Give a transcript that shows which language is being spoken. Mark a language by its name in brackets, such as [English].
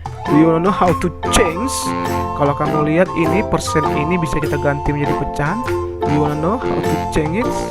[English] Do you wanna know how to change? [Indonesian] Kalau kamu lihat ini persen ini bisa kita ganti menjadi pecahan. [English] Do you wanna know how to change it?